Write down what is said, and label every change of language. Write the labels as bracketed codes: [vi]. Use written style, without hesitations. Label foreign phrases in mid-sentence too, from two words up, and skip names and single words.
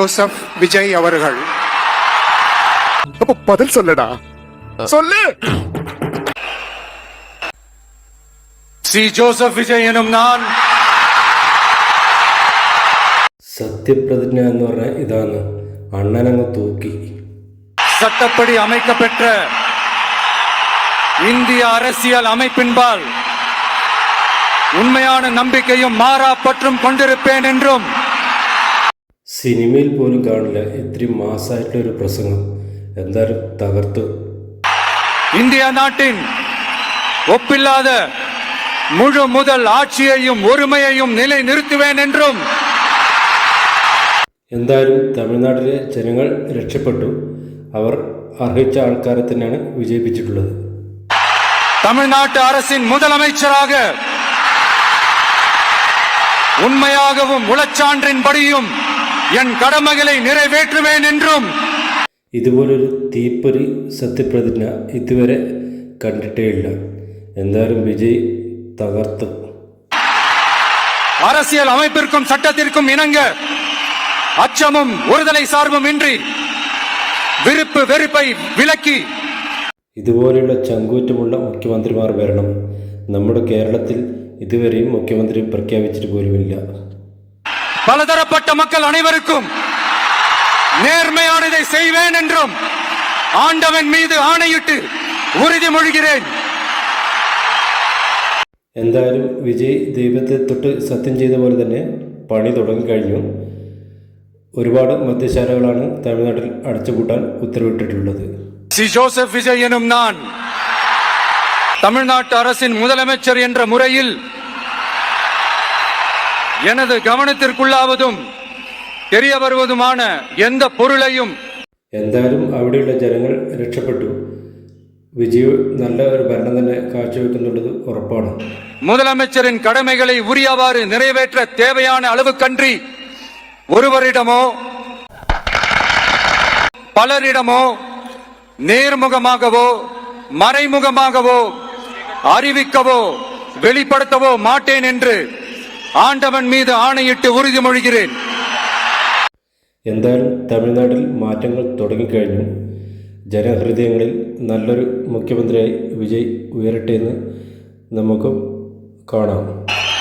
[ta] ஜோசப் விஜய் அவர்கள். அப்ப பதில் சொல்லடா, சொல்லு. சி ஜோசப் விஜய் எனும் நான் [ml] സത്യപ്രതിജ്ഞ എന്ന് പറഞ്ഞാൽ ഇതാണ്. അണ്ണനങ്ങ് തൂക്കി. [ta] சட்டப்படி அமைக்கப்பெற்ற இந்திய அரசியல் அமைப்பின்பால் உண்மையான நம்பிக்கையும் மாறா பற்றும் கொண்டிருப்பேன் என்றும் [ml] സിനിമയിൽ പോലും കാണില്ല ഇത്രയും മാസമായിട്ടുള്ളൊരു പ്രസംഗം. എന്തായാലും തകർത്തു. [ta] இந்திய நாட்டின் ஒப்பில்லாத முழு முதல் ஆட்சியையும் ஒருமையையும் நிலை நிறுத்துவேன் என்றும். [ml] എന്തായാലും തമിഴ്നാട്ടിലെ ജനങ്ങൾ രക്ഷപ്പെട്ടു. അവർ അർഹിച്ച ആൾക്കാരെ തന്നെയാണ് വിജയിപ്പിച്ചിട്ടുള്ളത്. [ta] தமிழ்நாட்டு அரசின் முதலமைச்சராக உண்மையாகவும் உளச்சான்றின்படியும் என் கடமைகளை நிறைவேற்றுவேன் என்றும். [ml] ഇതുപോലൊരു തീപ്പൊരി സത്യപ്രതിജ്ഞ ഇതുവരെ കണ്ടിട്ടേയില്ല. എന്തായാലും വിജയ് തകർത്തു. [ta] அரசியல் அமைப்பிற்கும் சட்டத்திற்கும் இணங்க அச்சமும் ஒருதலை சார்பும் இன்றி விருப்பு வெறுப்பை விலக்கி [ml] ഇതുപോലെയുള്ള ചങ്കൂറ്റമുള്ള മുഖ്യമന്ത്രിമാർ വരണം. നമ്മുടെ കേരളത്തിൽ ഇതുവരെയും മുഖ്യമന്ത്രി പ്രഖ്യാപിച്ചിട്ട് പോലുമില്ല. [ta] பலதரப்பட்ட மக்கள் அனைவருக்கும் நேர்மையானதை செய்வேன் என்றும் ஆண்டவன் மீது ஆணையிட்டு உறுதிமொழிகிறேன். [ml] എന്തായാലും വിജയ് ദൈവത്തെ തൊട്ട് സത്യം ചെയ്ത പോലെ തന്നെ പണി തുടങ്ങിക്കഴിഞ്ഞു. ഒരുപാട് മദ്യശാലകളാണ് തമിഴ്നാട്ടിൽ അടച്ചുപൂട്ടാൻ ഉത്തരവിട്ടിട്ടുള്ളത്. [ta] சி ஜோசப் விஜய் எனும் நான் தமிழ்நாட்டு அரசின் முதலமைச்சர் என்ற முறையில் எனது கவனத்திற்குள்ளாவதும் தெரிய வருவதுமான எந்த பொருளையும். [ml] എന്തായാലും അവിടെയുള്ള ജനങ്ങൾ രക്ഷപ്പെട്ടു. വിജയ് നല്ല ഒരു ഭരണം തന്നെ കാഴ്ചവെക്കുന്നുള്ളത് ഉറപ്പാണ്. [ta] முதலமைச்சரின் கடமைகளை உரியவாறு நிறைவேற்ற தேவையான அளவுக்கன்றி ஒருவரிடமோ பலரிடமோ நேர்முகமாகவோ மறைமுகமாகவோ அறிவிக்கவோ வெளிப்படுத்தவோ மாட்டேன் என்று ஆண்டவன் மீது ஆணையிட்டு உறுதிமொழிகிறேன். [ml] എന്തായാലും തമിഴ്നാട്ടിൽ മാറ്റങ്ങൾ തുടങ്ങിക്കഴിഞ്ഞു. ജനഹൃദയങ്ങളിൽ നല്ലൊരു മുഖ്യമന്ത്രിയായി വിജയ് ഉയരട്ടെ എന്ന് നമുക്ക് കാണാം.